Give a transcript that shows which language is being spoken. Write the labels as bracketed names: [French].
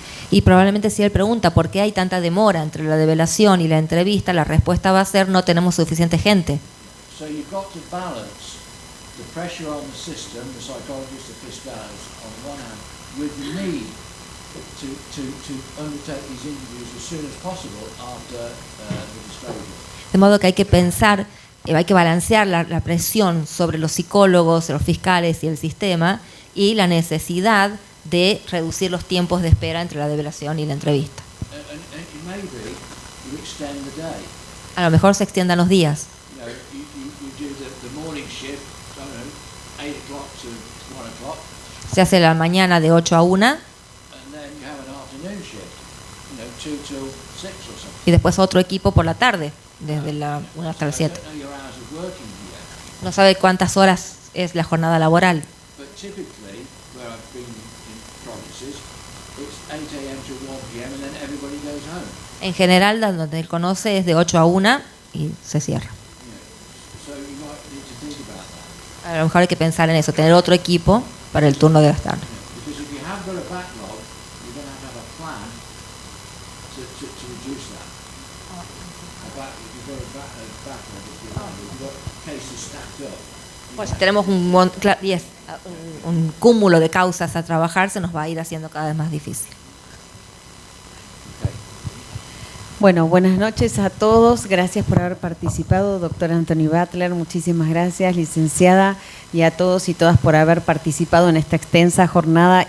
[Spanish] Y probablemente si él pregunta por qué hay tanta demora entre la develación y la entrevista, la respuesta va a ser no tenemos suficiente gente. [English] So you've got to balance the pressure on the system, the psychologists, the fiscals, on the one hand, with the need to undertake these interviews as soon as possible after the disclosure. [Spanish] De modo que hay que pensar, hay que balancear la presión sobre los psicólogos, los fiscales y el sistema y la necesidad de reducir los tiempos de espera entre la develación y la entrevista. [English] And maybe you extend the day. [Spanish] A lo mejor se extiendan los días. [English] You know, you do the morning shift, I don't know, 8 o'clock to 1 o'clock. [Spanish] Se hace la mañana de 8 a 1 [English] And then you have an afternoon shift, you know, 2 till 6 or something. [Spanish] y después otro equipo por la tarde, desde la 1 hasta las 7. [English] I don't know your hours of working here, [Spanish] No sabe cuántas horas es la jornada laboral. [English] but typically, where I've been in provinces, it's 8 a.m. to 1 p.m. and then everybody goes home. [Spanish] En general, donde él conoce es de 8 a 1 y se cierra. [English] So you might need to think about that. [Spanish] A lo mejor hay que pensar en eso, tener otro equipo para el turno de la tarde. [English] Because if you have got a backlog, you're going to have a plan to reduce that. If you've got a backlog, if you've got cases stacked up. [Spanish] Pues si tenemos un cúmulo de causas a trabajar, se nos va a ir haciendo cada vez más difícil. Bueno, buenas noches a todos. Gracias por haber participado, doctora Anthony Butler. Muchísimas gracias, licenciada, y a todos y todas por haber participado en esta extensa jornada.